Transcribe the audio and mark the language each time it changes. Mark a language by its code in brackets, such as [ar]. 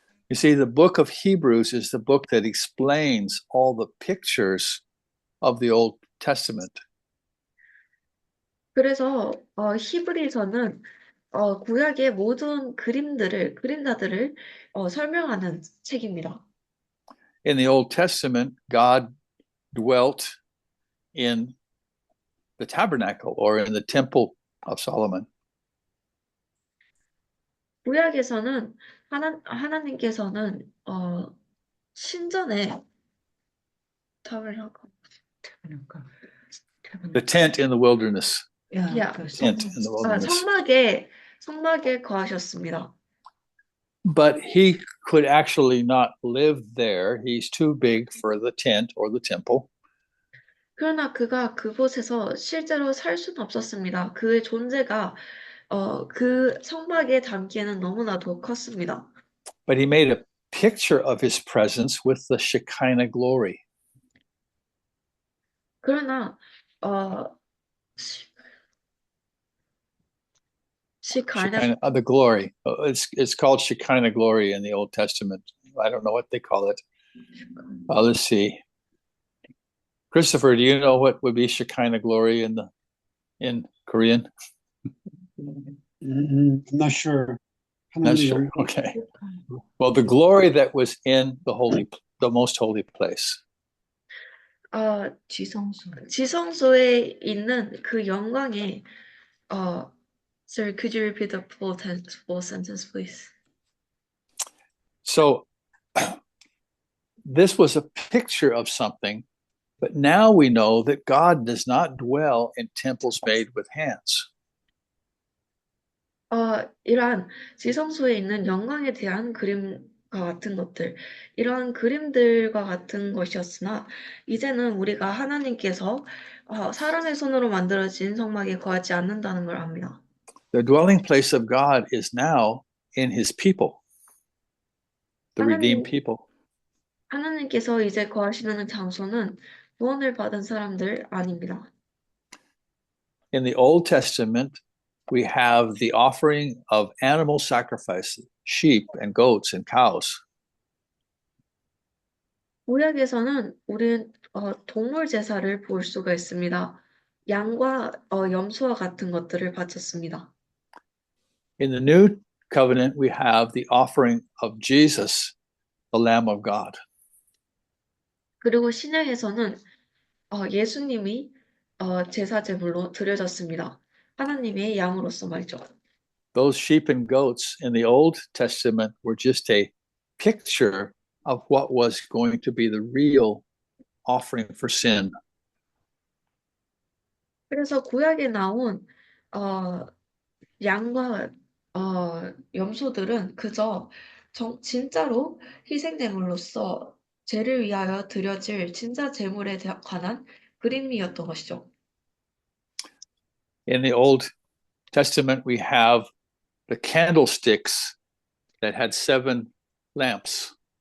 [en] You see, the book of Hebrews is the book that explains all the pictures of the Old Testament. [ko] 그래서 히브리서는 구약의 모든 그림자들을 설명하는 책입니다. [en] In the Old Testament, God dwelt in the tabernacle or in the temple of Solomon. [ko] 구약에서는 하나님께서는 신전에 [en] The tent in the wilderness. 야, Tent in the wilderness. [ko] 성막에 거하셨습니다. [en] But he could actually not live there. He's too big for the tent or the temple. [ko] 그러나 그가 그곳에서 실제로 살 수는 없었습니다. 그의 존재가 그 성막에 담기에는 너무나도 컸습니다. [en] But he made a picture of his presence with the Shekinah glory. [ko] 그러나 [en] The glory. It's called Shekinah glory in the Old Testament. I don't know what they call it. Let's see. Christopher, do you know what would be Shekinah glory in Korean? Not sure. Not sure. Okay. Well, the glory that was in the most holy place. [ko] 지성소에 있는 그 영광의 [en] Sir, could you repeat the full sentence, please? So this was a picture of something, but now we know that God does not dwell in temples made with hands. [ko] 이러한 지성소에 있는 영광에 대한 그림과 같은 것들, 이러한 그림들과 같은 것이었으나 이제는 우리가 하나님께서 사람의 손으로 만들어진 성막에 거하지 않는다는 걸 압니다. [en] The dwelling place of God is now in his people, the redeemed people. [ko] 하나님께서 이제 거하시는 장소는 구원을 받은 사람들 아닙니다. [en] In the Old Testament, we have the offering of animal sacrifices, sheep and goats and cows. [ko] 구약에서는 우리는 동물 제사를 볼 수가 있습니다. 양과 염소와 같은 것들을 바쳤습니다. [en] In the New Covenant, we have the offering of Jesus, the Lamb of God. [ko] 그리고 신약에서는 예수님이 제사 제물로 드려졌습니다. 하나님의 양으로서 말이죠. [en] Those sheep and goats in the Old Testament were just a picture of what was going to be the real offering for sin. [ko] 그래서 구약에 나온 양과 염소들은 그저 진짜로 희생제물로서 죄를 위하여 드려질 진짜 제물에 관한 그림이었던 것이죠. [en] In the Old Testament, we have the candlesticks that had 7 lamps.